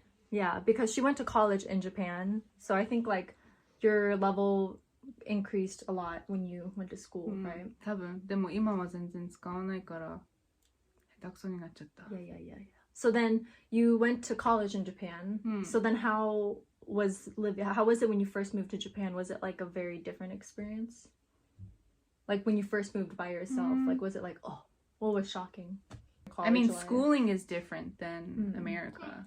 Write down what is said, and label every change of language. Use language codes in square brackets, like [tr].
[en] Yeah, because she went to college in Japan. So I think like your level increased a lot when you went to school, right? [ja] 多分でも今は全然使わないから下手くそになっちゃった。 [en] Yeah. So then you went to college in Japan. So then how was it when you first moved to Japan? Was it like a very different experience? Like when you first moved by yourself, like was it like, oh, what was shocking? I mean, schooling is different than America.